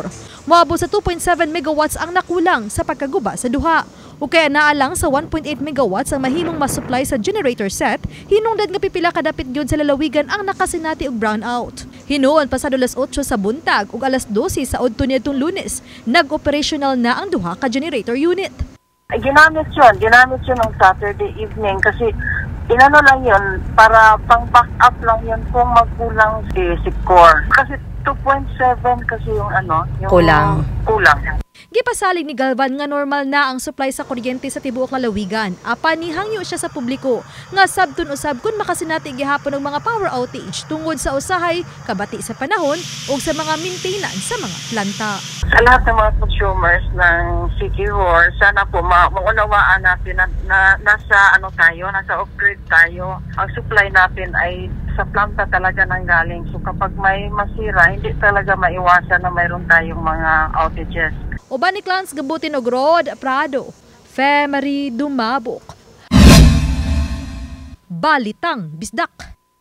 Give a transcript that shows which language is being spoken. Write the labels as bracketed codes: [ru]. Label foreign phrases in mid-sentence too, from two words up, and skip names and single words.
[ceb] Moabot sa 2.7 megawatts ang nakulang sa pagkaguba sa duha. O kaya naalang sa 1.8 megawatts ang mahimong masupply sa [en] generator set, [ceb] hinungdad nga pipila kadapit gyud sa lalawigan ang nakasinati og brownout. Hinuon pasado alas 8 sa buntag ug alas 12 sa adto niadtong Lunes, nag-operational na ang duha ka [en] generator unit. [tl] Ginamit yun ng [en] Saturday evening [tl] kasi inano lang yun para pang backup lang yun kung magkulang si core. Kasi 2.7 kasi yung kulang. [ceb] Gipasalig ni Galvan nga normal na ang supply sa kuryente sa tibuok lalawigan. Apan nihangyo siya sa publiko nga sabton usab kun makasinati gihapon og mga [en] power outage [ceb] tungod sa usahay, kabati sa panahon ug sa mga maintenance sa mga planta. [tl] Sa lahat ng mga consumers ng Siquijor, sana po maunawaan natin na nasa off-grid tayo. Ang supply natin ay sa planta talaga nanggaling. So kapag may masira, hindi talaga maiwasan na mayroon tayong mga outages. [ceb] Uban ni Clans gabutin og Rod Prado, Femery Dumabok. Balitang Bisdak.